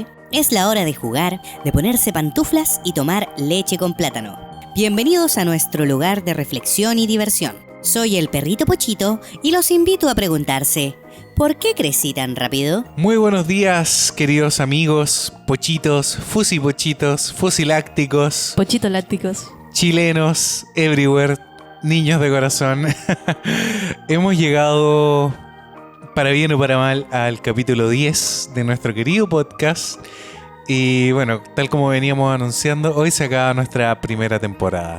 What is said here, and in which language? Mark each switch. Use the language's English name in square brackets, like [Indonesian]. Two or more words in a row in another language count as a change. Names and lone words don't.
[Spanish] Es la hora de jugar, de ponerse pantuflas y tomar leche con plátano. Bienvenidos a nuestro lugar de reflexión y diversión. Soy el perrito Pochito y los invito a preguntarse: ¿por qué crecí tan rápido? Muy buenos días, queridos amigos, pochitos, fusipochitos, fusilácticos, Pochitolácticos, chilenos, everywhere, niños de corazón. Hemos llegado, para bien o para mal, al capítulo 10 de nuestro querido podcast. Y bueno, tal como veníamos anunciando, hoy se acaba nuestra primera temporada.